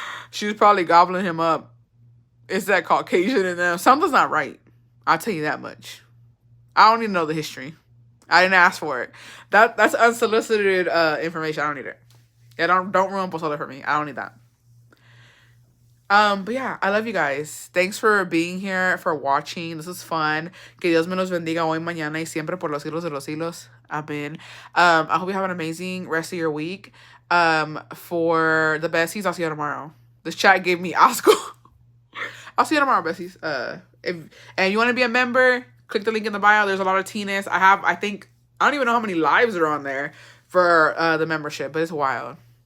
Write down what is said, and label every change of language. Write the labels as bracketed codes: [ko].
[en] She was probably gobbling him up. It's that Caucasian in them. Something's not right. I'll tell you that much. I don't even know the history. I didn't ask for it. That's unsolicited information. I don't need it. Yeah, don't ruin pozole for me. I don't need that. But yeah, I love you guys. Thanks for being here, for watching. This is fun. [es] Que Dios me los bendiga hoy, mañana y siempre por los siglos de los siglos. [en] Amen. I hope you have an amazing rest of your week. For the besties, I'll see you tomorrow. This chat gave me asco. I'll see you tomorrow, besties. If you want to be a member, click the link in the bio. There's a lot of Teeness. I don't even know how many lives are on there for the membership, but it's wild.